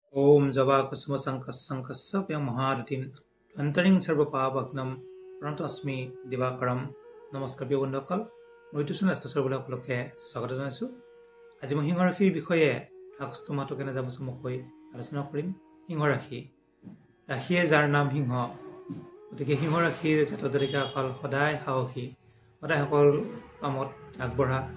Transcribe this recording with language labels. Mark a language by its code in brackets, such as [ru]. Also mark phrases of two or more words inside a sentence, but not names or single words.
[sa] ॐ जवा कुसुम सङ्काश्य व्यमहरतिम् अन्तरिङ्ग सर्व पवघ्नं प्रणतोऽस्मि दिवाकरम् [as] নমস্কাৰ প্ৰিয় বন্ধুসকল মই [en] YouTube channel [as] সকলোকে স্বাগত জনাইছো আজি মই সিংহ ৰাশিৰ বিষয়ে আগষ্ট মাহটো কেনে যাব চমুকৈ আলোচনা কৰিম সিংহ ৰাশিয়ে যাৰ নাম সিংহ গতিকে সিংহ ৰাশিৰ জাতক জাতিকাসকল সদায় সাহসী সদায় সকল কামত আগবঢ়া